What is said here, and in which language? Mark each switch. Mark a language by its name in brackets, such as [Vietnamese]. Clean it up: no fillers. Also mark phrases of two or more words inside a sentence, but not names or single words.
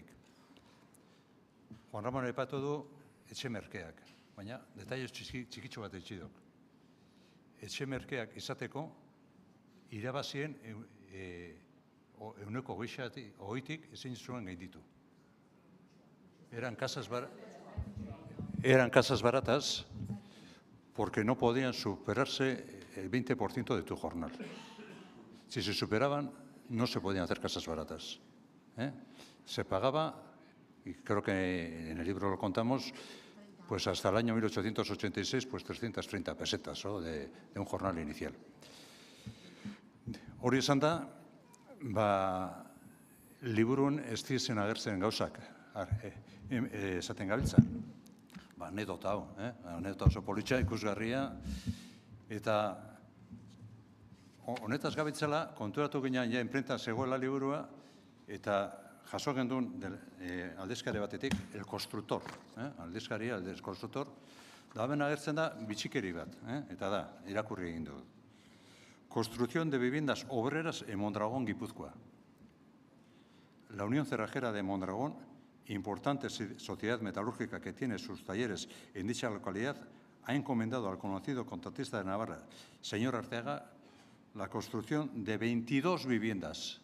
[Basque] Juan Ramon aipatu du etxe merkeak, baina detaile txikitxo bat etxi duk. Etxe merkeak izateko irabazien euneko hogeitik ezin zuen gainditu. [Spanish] Eran casas baratas porque no podían superarse el 20% de tu jornal. Si se superaban, no se podían hacer casas baratas. Se pagaba, y creo que en el libro lo contamos, pues hasta el año 1886, pues 330 pesetas de un jornal inicial. [Basque] Hori esan da, liburun ez dizen agertzen gauzak, esaten gabiltza. Anedota hau, anedota oso politxa, ikusgarria, eta honetaz gabitzela, konturatu ginen ja inprenta zegoela liburua, eta jaso gendun aldizkari batetik, el constructor, aldizkaria, el constructor, da hemen agertzen da bitxikeri bat, eta da, irakurri egin dugu. [Spanish] Construcción de viviendas obreras en Mondragón, Guipúzcoa. La Unión Cerrajera de Mondragón, importante sociedad metalúrgica que tiene sus talleres en dicha localidad, ha encomendado al conocido contratista de Navarra, señor Arteaga, la construcción de 22 viviendas.